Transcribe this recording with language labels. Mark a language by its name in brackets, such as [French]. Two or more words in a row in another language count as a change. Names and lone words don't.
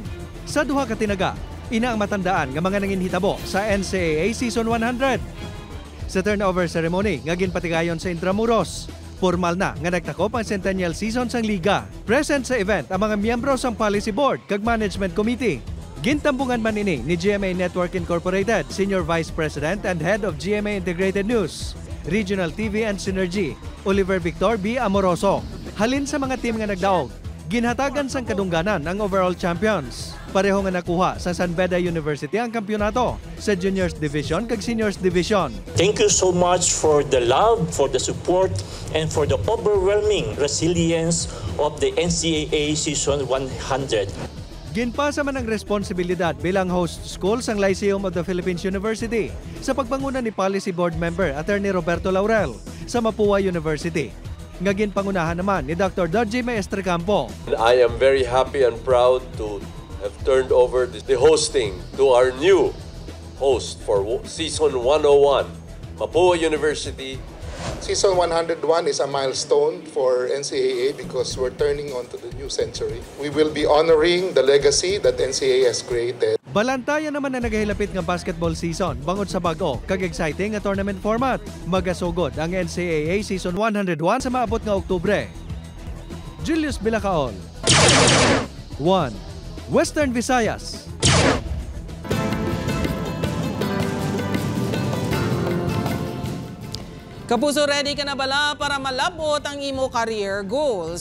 [Hiligaynon] Sa duha ka tinaga, ina ang matandaan nga mga nanginhitabo sa NCAA season 100. Sa turnover ceremony nga ginpatigayon sa Intramuros, formal na nga nagtakop ang centennial season sang liga. Present sa event ang mga miyembro sang policy board kag management committee. Gintambungan man ini ni GMA Network Incorporated, [English] Senior Vice President and Head of GMA Integrated News, Regional TV and Synergy, [Hiligaynon] Oliver Victor B. Amoroso. Halin sa mga team nga nagdaog, ginhatagan sang kadungganan ang overall champions. Pareho nga nakuha sa San Beda University ang kampyonato sa Juniors Division kag Seniors Division. [English] Thank you so much for the love, for the support, and for the overwhelming resilience of the NCAA Season 100. [Hiligaynon] Ginpasa man ang responsibilidad bilang host school sang Lyceum of the Philippines University sa pagpanguna ni Policy Board Member Attorney Roberto Laurel sa Mapua University. Nga ginpangunahan naman ni Dr. Dodgy Maestre Campo. [English] I am very happy and proud to have turned over the hosting to our new host for Season 101, Mapua University. Season 101 is a milestone for NCAA because we're turning on to the new century. We will be honoring the legacy that NCAA has created. [Hiligaynon] Balantayan naman na nagahilapit ng [English] basketball season [Hiligaynon] bangod sa bago kag exciting nga [English] tournament format. [Hiligaynon] Magasugod ang NCAA Season 101 sa maabot nga Oktubre. Julius Bilacaol, One Western Visayas. Kapuso, ready ka na bala para malabot ang imo [English] career goals?